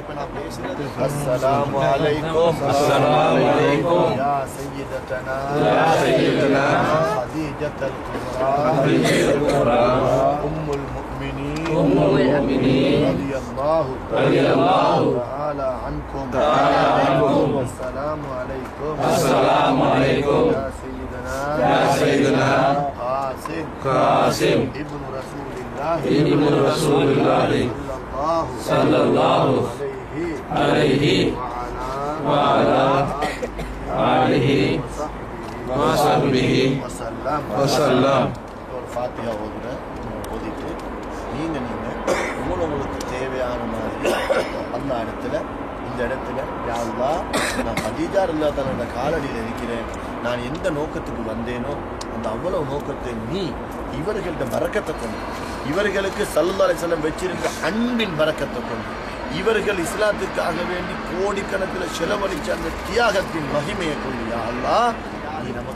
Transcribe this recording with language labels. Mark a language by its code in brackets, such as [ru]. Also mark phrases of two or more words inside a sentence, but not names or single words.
[ta] இப்ப நான் பேசுறது [ar] السلام عليكم يا سيدتنا خديجة الكبرى أم المؤمنين رضي الله تعالى عنكم السلام عليكم يا سيدنا قاسم ابن رسول الله صلى الله عليه وعلى آله وصحبه وسلم. [ta] ஒரு ஃபாத்திஹா ஓதிட்டு நீங்க உங்களுக்கு தேவையான மாதிரி அந்த இடத்துல இந்த இடத்துல [ar] يا الله [ta] நான் ஹதீஜா [ar] رضي الله تعالى [ta] காலடியில் இருக்கிறேன், நான் எந்த நோக்கத்துக்கு வந்தேனோ அந்த அவ்வளவு நோக்கத்தை நீ இவர்கள்ட்ட பரக்கத்தை கொண்டு, இவர்களுக்கு [ar] صلى الله عليه وسلم [ta] வச்சிருந்த அன்பின் பரக்கத்தை கொண்டு, இவர்கள் இஸ்லாத்துக்காக வேண்டி கோடிக்கணக்கில் செலவழிச்ச அந்த தியாகத்தின் மகிமையை கொண்டு [ar] يا الله [ta] நீ நமக்கு.